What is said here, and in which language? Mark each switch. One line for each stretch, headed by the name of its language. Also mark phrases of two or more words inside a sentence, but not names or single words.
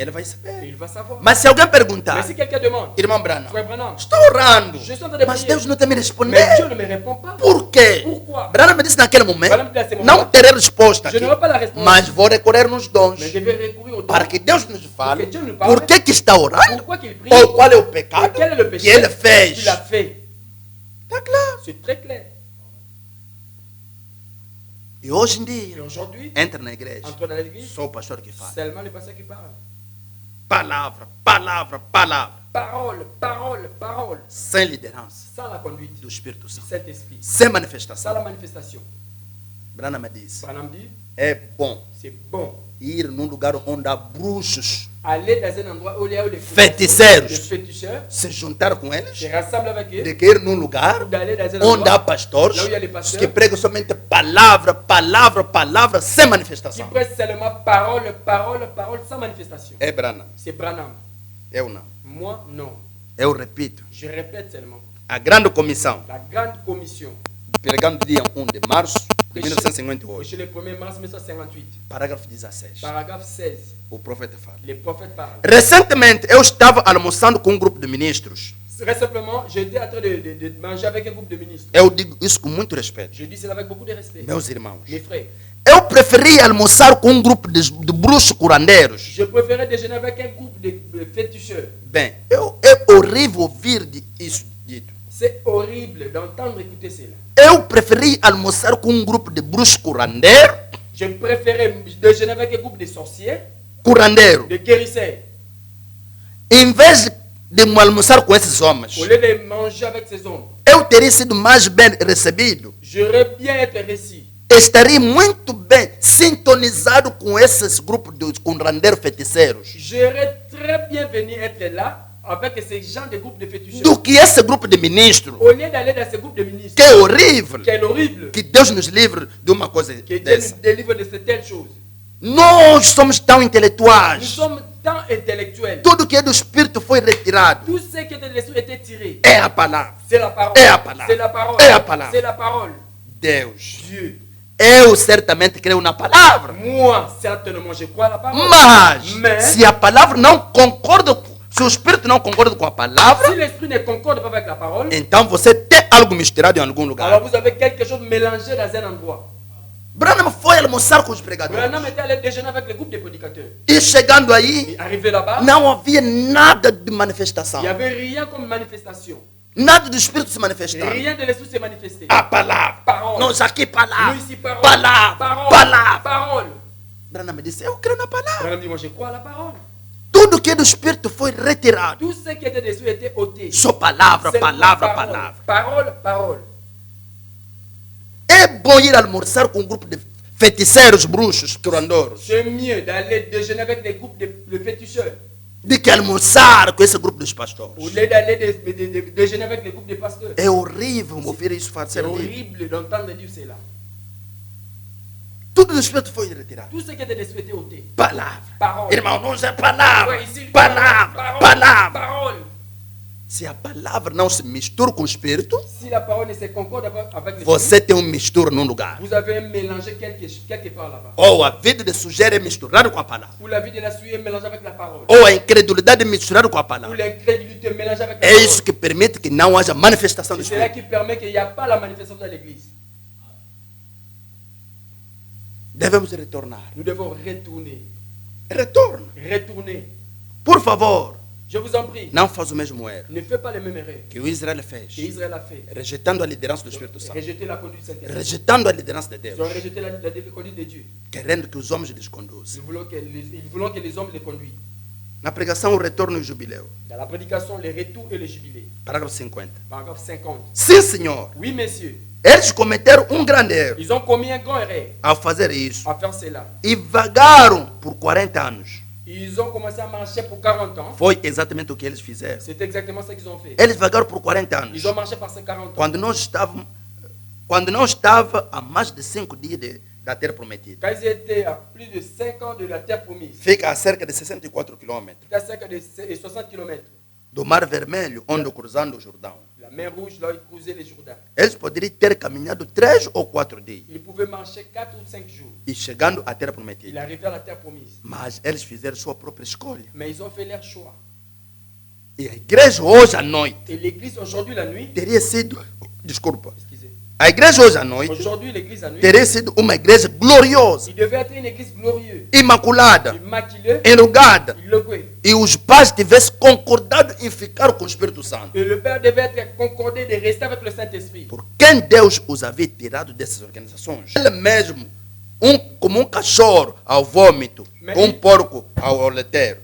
Portuguese: ele vai
French: et
Portuguese: saber.
French: il va savoir.
Portuguese: Mas se alguém perguntar,
French: Mais si quelqu'un demande,
Portuguese: irmão Branham,
French: frère Branham,
Portuguese: estou orando,
French: je suis en train de
Portuguese: mas
French: prier,
Portuguese: Deus não está me
French: mais
Portuguese: respondendo.
French: Dieu ne me répond pas.
Portuguese: Por quê?
French: Pourquoi?
Portuguese: Branham disse naquele momento, Branham disse naquele não momento, terei resposta
French: Je
Portuguese: aqui,
French: n'aurai pas la réponse,
Portuguese: mas vou recorrer nos dons,
French: mais je vais recourir au don.
Portuguese: para que Deus nos fale Porque Deus nos fale. por que está orando,
French: Pourquoi qu'il prie?
Portuguese: ou qual é o
French: Et
Portuguese: pecado
French: quel est le péché
Portuguese: que ele fez.
French: qu'il a fait?
Portuguese: Está claro.
French: C'est très clair.
Portuguese: E hoje em
French: Et
Portuguese: dia,
French: aujourd'hui,
Portuguese: entra na igreja,
French: entre dans l'église,
Portuguese: só o pastor que fala.
French: seulement les pasteurs qui parlent.
Portuguese: Palavra, palavra, palavra.
French: Parole, parole, parole.
Portuguese: Sem liderança
French: Sans la conduite
Portuguese: do Espírito
French: du
Portuguese: Santo.
French: Saint-Esprit.
Portuguese: Sem
French: Sans
Portuguese: manifestação.
French: la manifestation.
Portuguese: Branham disse,
French: Branham dit,
Portuguese: é bom
French: c'est bon.
Portuguese: ir num lugar onde há bruxos,
French: Aller dans un endroit où il y a les
Portuguese: Feiticeiros.
French: les féticheurs,
Portuguese: se juntar com eles,
French: se rassemblent avec eux,
Portuguese: de que ir num lugar
French: d'aller dans un
Portuguese: onde há
French: endroit
Portuguese: pastores
French: là où il y a les pasteurs
Portuguese: que pregam somente palavra, palavra, palavra, sem
French: qui
Portuguese: manifestação.
French: prêchent seulement parole, parole, parole, sans manifestation.
Portuguese: É Branham,
French: C'est Branham.
Portuguese: eu não.
French: Moi, non.
Portuguese: Eu repito,
French: Je répète seulement.
Portuguese: a grande comissão,
French: La grande commission,
Portuguese: pregando dia 1 de março de
French: chez
Portuguese: 1958,
French: le 1er mars 1958,
Portuguese: parágrafo 16,
French: paragraphe 16,
Portuguese: o profeta fala.
French: les prophètes parlent.
Portuguese: Recentemente, eu estava almoçando com um grupo de ministros.
French: Très simplement, j'étais en train de manger avec un groupe de ministres.
Portuguese: Eu digo isso com muito respeito.
French: Je dis cela avec beaucoup de respect.
Portuguese: Meus irmãos,
French: Mes frères,
Portuguese: eu preferi almoçar com um grupo de bruxos curandeiros.
French: je préférais déjeuner avec un groupe de féticheurs.
Portuguese: Bem, é horrível ouvir isso dito.
French: C'est horrible d'entendre écouter cela.
Portuguese: Eu preferi almoçar com um grupo de bruxos curandeiros,
French: Je préférais déjeuner avec un groupe de sorciers,
Portuguese: curandeiro,
French: de guérisseurs,
Portuguese: em vez de me almoçar com esses homens.
French: au lieu de manger avec ces hommes.
Portuguese: Eu teria sido mais bem recebido.
French: J'aurais bien été réussi.
Portuguese: Estaria muito bem sintonizado com esses grupos de curandeiros feiticeiros
French: J'aurais très bien venu être là avec ces gens de groupes de féticheurs.
Portuguese: do que esse grupo de ministros,
French: Au lieu d'aller dans ce groupe de ministres,
Portuguese: que é horrível.
French: qui est horrible,
Portuguese: Que Deus nos livre de uma coisa
French: que Dieu
Portuguese: dessa.
French: nous délivre de cette telle chose.
Portuguese: Nós somos tão
French: Nous
Portuguese: intelectuais.
French: sommes tant intellectuels.
Portuguese: Tudo que é do Espírito foi retirado.
French: Tout ce qui est de l'esprit était tiré.
Portuguese: É a palavra.
French: C'est la parole.
Portuguese: É a palavra.
French: C'est la parole.
Portuguese: É a palavra.
French: C'est la parole.
Portuguese: Deus.
French: Dieu.
Portuguese: Eu certamente creio na palavra.
French: Moi, certainement, je crois à la parole.
Portuguese: Mas, se a palavra não concorda, se o Espírito não concorda com a palavra,
French: si l'esprit ne concorde pas avec la parole,
Portuguese: então você tem algo misturado em algum
French: alors
Portuguese: lugar.
French: vous avez quelque chose mélangé dans un endroit.
Portuguese: Branham foi almoçar com os pregadores.
French: Branham était allé déjeuner avec le groupe des prédicateurs.
Portuguese: E chegando aí,
French: Et arrivé là-bas,
Portuguese: não havia nada de manifestação.
French: il n'y avait rien comme manifestation.
Portuguese: Nada do Espírito se manifestando.
French: Rien de l'esprit s'est manifesté.
Portuguese: A palavra.
French: Parole.
Portuguese: Nós aqui, palavra.
French: Nous ici, parole.
Portuguese: Palavra.
French: Parole.
Portuguese: Palavra.
French: Parole.
Portuguese: Branham disse, eu creio na palavra.
French: Branham dit, moi je crois à la parole.
Portuguese: Tudo que é do Espírito foi retirado.
French: Tout ce qui était de l'esprit était ôté.
Portuguese: Só palavra,
French: C'est
Portuguese: palavra,
French: la
Portuguese: palavra.
French: Parole, parole.
Portuguese: É bom ir almoçar com um grupo de feiticeiros, bruxos, curandouros,
French: C'est mieux d'aller déjeuner avec des groupes de féticheurs.
Portuguese: de que almoçar com esse grupo dos pastores.
French: Au lieu d'aller déjeuner avec des groupes de pasteurs.
Portuguese: É horrível ouvir isso
French: C'est
Portuguese: fazer.
French: horrible d'entendre dire cela.
Portuguese: Tudo do Espírito foi retirado.
French: Tout ce qui était de l'esprit était ôté.
Portuguese: Palavra.
French: Parole.
Portuguese: Irmão, não é palavra.
French: Ouais, ici,
Portuguese: Palavra.
French: parole,
Portuguese: Palavra.
French: parole.
Portuguese: Se a palavra não se mistura com o Espírito,
French: Si la parole ne se concorde avec l'esprit,
Portuguese: você tem um mistura num lugar.
French: vous avez un mélangé quelque part là-bas.
Portuguese: Ou a vida de sujeira é misturada com a palavra.
French: Ou la vie de la souillée est mélangée avec la parole.
Portuguese: Ou a incredulidade é misturada com a
French: Ou
Portuguese: palavra.
French: l'incrédulité est mélangée avec la
Portuguese: É
French: parole.
Portuguese: isso que permite que não haja manifestação do
French: C'est cela
Portuguese: Espírito.
French: qui permet qu'il n'y a pas la manifestation dans l'église.
Portuguese: Devemos retornar.
French: Nous devons retourner.
Portuguese: Retorna.
French: Retourner.
Portuguese: Por favor,
French: Je vous en prie.
Portuguese: não faz o mesmo erro
French: Ne fais pas les mêmes erreurs
Portuguese: que o Israel
French: que
Portuguese: fez,
French: Israël a fait.
Portuguese: rejeitando a liderança do Espírito Santo,
French: Rejeter la conduite de Saint-Esprit.
Portuguese: rejeitando a liderança de
French: Ils ont
Portuguese: Deus,
French: rejeté la conduite de Dieu.
Portuguese: querendo que os homens lhes conduzam.
French: Ils voulaient que les hommes les conduisent.
Portuguese: Na pregação, o retorno e o jubileu.
French: Dans la prédication, les retours et les jubilés.
Portuguese: Parágrafo 50.
French: Paragraphe 50.
Portuguese: Sim, senhor.
French: Oui, messieurs.
Portuguese: Eles cometeram um grande erro
French: Ils ont commis un grand erreur
Portuguese: ao fazer isso.
French: à faire cela.
Portuguese: E vagaram por 40 anos.
French: Ils ont commencé à marcher pour 40 ans.
Portuguese: Foi exatamente o que eles fizeram.
French: C'est exactement ce qu'ils ont fait.
Portuguese: Eles vagaram por 40 anos.
French: Ils ont marché par ces 40 ans.
Portuguese: Quando não estava a mais de 5 dias da terra prometida.
French: Quand ils étaient à plus de 5 ans de la terre promise,
Portuguese: Fica a cerca de 64 quilômetros
French: à cerca de 60 km,
Portuguese: do Mar Vermelho, onde cruzando o Jordão.
French: la mer Rouge, là, ils cruisaient les Jourdains.
Portuguese: Eles poderiam ter caminhado 3 ou 4 dias
French: Ils pouvaient marcher 4 ou 5 jours.
Portuguese: e chegando à terra
French: Ils
Portuguese: prometida.
French: arrivaient à la terre promise.
Portuguese: Mas eles fizeram sua própria escolha.
French: Mais ils ont fait leur choix.
Portuguese: E a igreja hoje à noite
French: Et l'église, aujourd'hui, la nuit,
Portuguese: teria sido, desculpa,
French: excusez,
Portuguese: a igreja hoje à noite
French: aujourd'hui, l'église, la nuit,
Portuguese: teria sido uma igreja gloriosa,
French: il devait être une église glorieuse,
Portuguese: imaculada,
French: immaculée,
Portuguese: enrugada.
French: illustrée.
Portuguese: E os pais tivessem concordado em ficar com o Espírito Santo.
French: Et le Père devait être concordé de rester avec le Saint-Esprit.
Portuguese: Por quem Deus os havia tirado dessas organizações. Ele mesmo, como um cachorro ao vômito, um porco ao oleteiro.